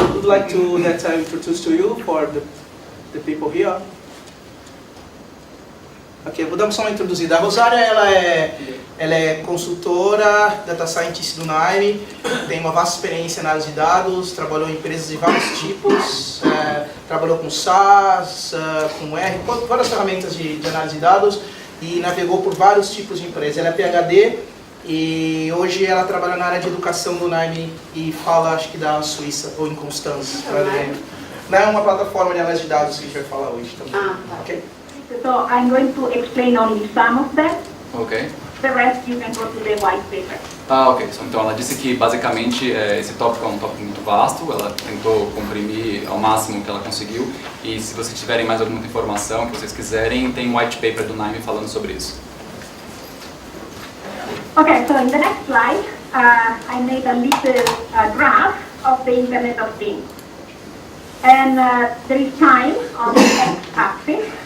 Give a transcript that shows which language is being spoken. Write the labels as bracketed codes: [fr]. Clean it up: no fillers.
[en] Would like to that I introduce to you for the people here. [pt] Ok, vou dar só uma introduzida. A Rosaria, ela é consultora, data scientist do NIME, tem uma vasta experiência na análise de dados, trabalhou em empresas de vários tipos, trabalhou com SaaS, com R, várias ferramentas de análise de dados e navegou por vários tipos de empresas. Ela é PhD e hoje ela trabalha na área de educação do NIME e fala, acho que da Suíça, ou em Constância. Não é uma plataforma de análise de dados que a gente vai falar hoje também. Tá. [en] Okay? So I'm going to explain only some of them. Ok. The rest you can go to the white paper. Ok. [pt] Então ela disse que basicamente esse tópico é um tópico muito vasto, ela tentou comprimir ao máximo o que ela conseguiu e se vocês tiverem mais alguma informação que vocês quiserem, tem um white paper do NIME falando sobre isso. [en] Okay, so in the next slide, I made a little graph of the Internet of Things. And there is time on the x-axis.